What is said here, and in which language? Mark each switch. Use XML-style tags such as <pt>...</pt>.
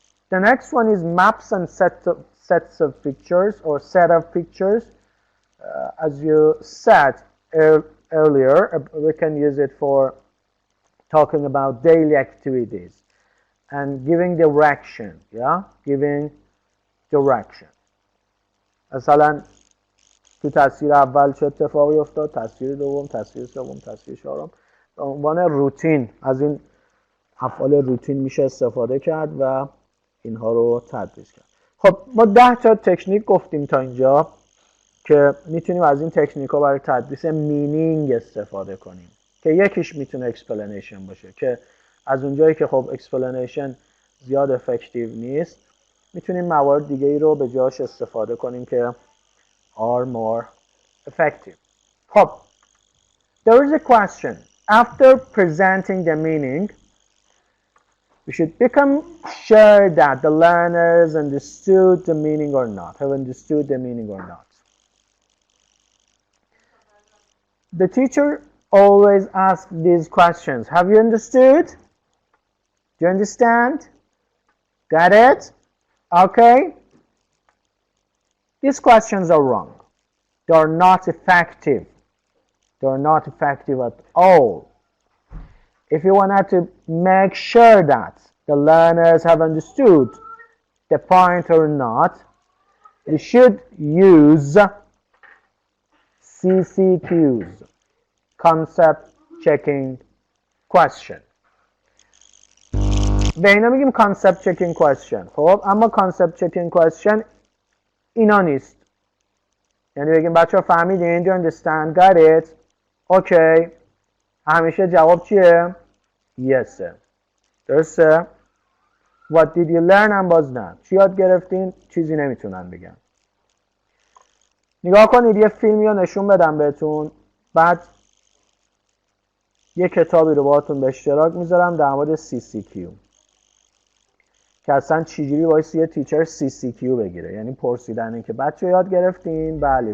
<en>The next one is maps and sets of pictures, or set of pictures. As you said earlier, we can use it for talking about daily activities and giving direction. Yeah, giving direction.</en> <fa>مثلا تو تصویر اول چه اتفاقی افتاد، تصویر دوم، تصویر سوم، تصویر چهارم. به عنوان روتین از این افعال روتین میشه استفاده کرد و اینها رو تدریس کرد. خب ما 10 تا تکنیک گفتیم تا اینجا که میتونیم از این تکنیک ها برای تدریس مینینگ استفاده کنیم، که یکیش میتونه اکسپلنیشن باشه، که از اونجایی که خب اکسپلنیشن زیاد افکتیو نیست، میتونیم موارد دیگه ای رو به جاش استفاده کنیم که</fa> <en>are more effective.</en> <fa>خب</fa> <en>there is a question. After presenting the meaning, we should become sure that the learners understood the meaning or not, have understood the meaning or not. The teacher always asks these questions. Have you understood? Do you understand? Got it? Okay? These questions are wrong. They are not effective. They are not effective at all. If you want to make sure that the learners have understood the point or not, you should use CCQs, concept checking question.</en> <fa>به اینا میگیم concept checking question. خب اما concept checking question اینا نیست. یعنی بگیم بچه ها فهمیدین؟</fa> <en>Do you understand? Got it? Okay.</en> <fa>همیشه جواب چیه؟ Yes. درسته؟</fa> <en>What did you learn</en> <fa>هم باز نه. چی یاد گرفتین؟ چیزی نمیتونن بگن. نگاه کنید یه فیلمی رو نشون بدم بهتون، بعد یه کتابی رو باهاتون به اشتراک میذارم در مورد CCQ، که اصلا چجوری باعث یه تیچر CCQ بگیره، یعنی پرسیدن این که بچه یاد گرفتین؟ بله.</fa>